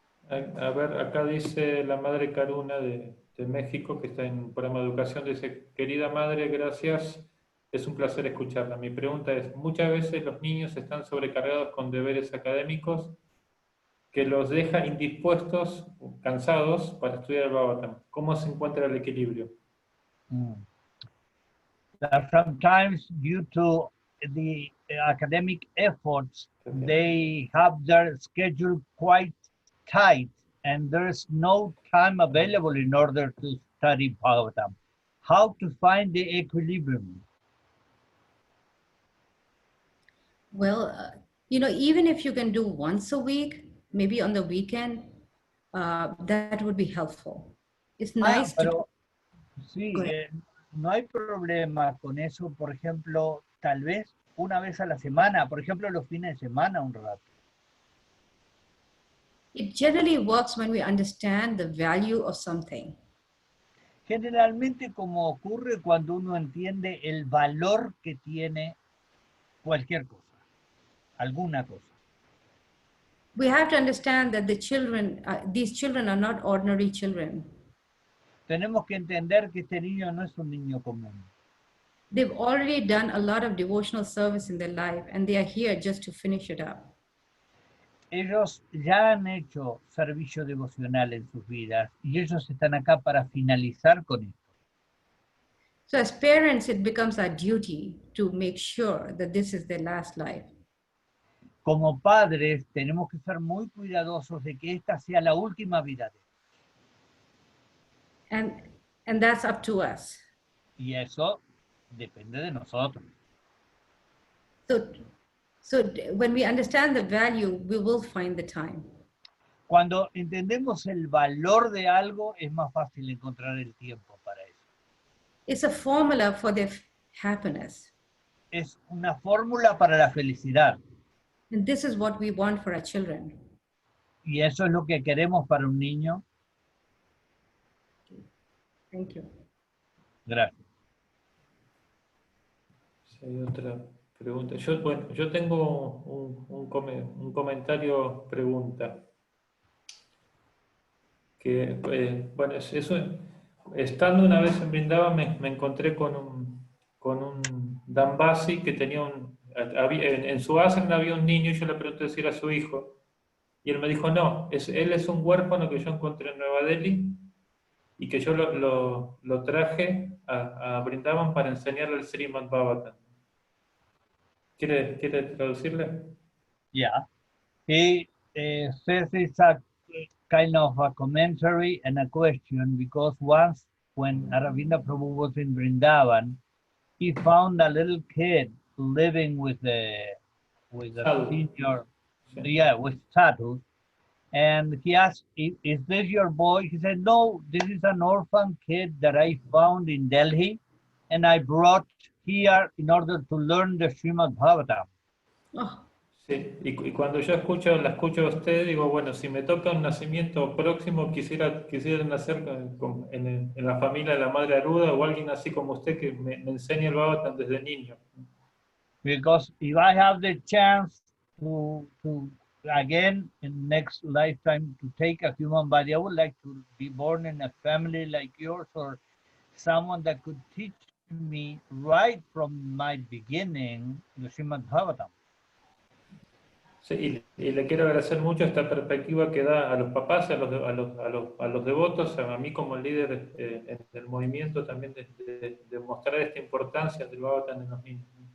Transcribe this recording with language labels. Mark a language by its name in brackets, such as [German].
[Spanish] A ver, acá dice la madre Karuna de México, que está en un programa de educación, dice: querida madre, gracias, es un placer escucharla. Mi pregunta es, muchas veces los niños están sobrecargados con deberes académicos que los deja indispuestos, cansados para estudiar el Bhagavatam. ¿Cómo se encuentra el equilibrio? [English] Sometimes due to the academic efforts, they have their schedule quite tight and there's no time available in order to study Bhagavatam. How to find the equilibrium? Well, even if you can do once a week, maybe on the weekend, that would be helpful. It's nice [Spanish] pero, sí, no hay problema con eso. Por ejemplo, tal vez una vez a la semana, por ejemplo, los fines de semana un rato. [English] It generally works when we understand the value of something. [Spanish] Generalmente como ocurre cuando uno entiende el valor que tiene cualquier cosa, alguna cosa. [English] We have to understand that these children are not ordinary children. [Spanish] Tenemos que entender que este niño no es un niño común. [English] They've already done a lot of devotional service in their life and they are here just to finish it up. [Spanish] Ellos ya han hecho servicio devocional en sus vidas y ellos están acá para finalizar con esto. [English] So as parents, it becomes our duty to make sure that this is their last life. [Spanish] Como padres, tenemos que ser muy cuidadosos de que esta sea la última vida de ellos. [English] And that's up to us. [Spanish] Y eso depende de nosotros. [English] So when we understand the value, we will find the time. [Spanish] Cuando entendemos el valor de algo, es más fácil encontrar el tiempo para eso. [English] It's a formula for their happiness. [Spanish] Es una fórmula para la felicidad. [English] And this is what we want for our children. [Spanish] Y eso es lo que queremos para un niño. [English] Thank you. [Spanish] Gracias. Si hay otra pregunta. Yo tengo un comentario pregunta. Que, bueno, estando una vez en Vrindavan me encontré con un dasi que tenía en su ashram había un niño y yo le pregunté si era su hijo. Y él me dijo, no, él es un huérfano que yo encontré en Nueva Delhi y que yo lo traje a Vrindavan para enseñarle el Srimad-bhagavatam. ¿Quiere traducirle? [English] Yeah. He says it's a kind of a commentary and a question, because once when Aravinda Prabhu was in Vrindavan, he found a little kid living with a senior, with sadhu, and he asked, is this your boy? He said, no, this is an orphan kid that I found in Delhi, and I brought here in order to learn the Srimad-bhagavatam. Oh, [Spanish] Sí, y cuando yo la escucho a usted, digo, bueno, si me toca un nacimiento próximo, quisiera nacer en la familia de la madre Aruddha o alguien así como usted que me enseñe el Bhagavatam desde niño. [English] Because if I have the chance to again in next lifetime to take a human body, I would like to be born in a family like yours, or someone that could teach me right from my beginning the Srimad-bhagavatam. [Spanish] Sí, y le quiero agradecer mucho esta perspectiva que da a los papás, a los devotos, a mí como líder en el movimiento también de mostrar esta importancia del Bhagavatam en los niños.